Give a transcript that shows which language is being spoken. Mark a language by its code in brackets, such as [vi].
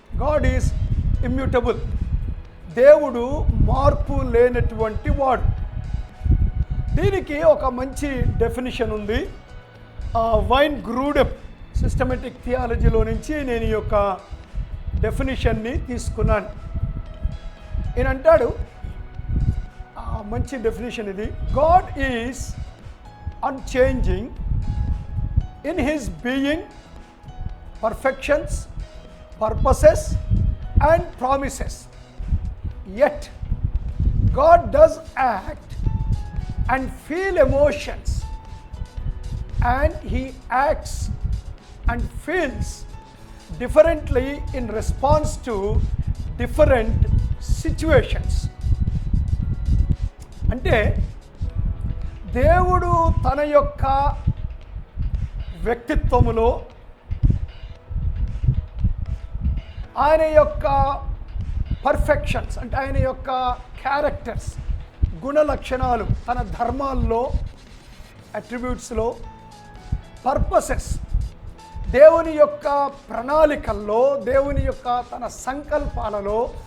[en] God is immutable. [te] దేవుడు మార్పు లేనటువంటి వాడు. దీనికి ఒక మంచి డెఫినిషన్ ఉంది. వైన్ గ్రూడెమ్ సిస్టమేటిక్ థియాలజీలో నుంచి నేను ఈ యొక్క డెఫినిషన్ని తీసుకున్నాను. ఈయన అంటాడు, మంచి డెఫినిషన్ ఇది. [en] God is unchanging in his being, perfections, purposes and promises. Yet God does act and feel emotions, and he acts and feels differently in response to different situations. [te] అంటే దేవుడు తన యొక్క వ్యక్తిత్వములో, ఆయన యొక్క పర్ఫెక్షన్స్ అంటే ఆయన యొక్క క్యారెక్టర్స్, గుణ లక్షణాలు, తన ధర్మాల్లో, అట్రిబ్యూట్స్లో, పర్పసెస్, దేవుని యొక్క ప్రణాళికల్లో, దేవుని యొక్క తన సంకల్పాలలో,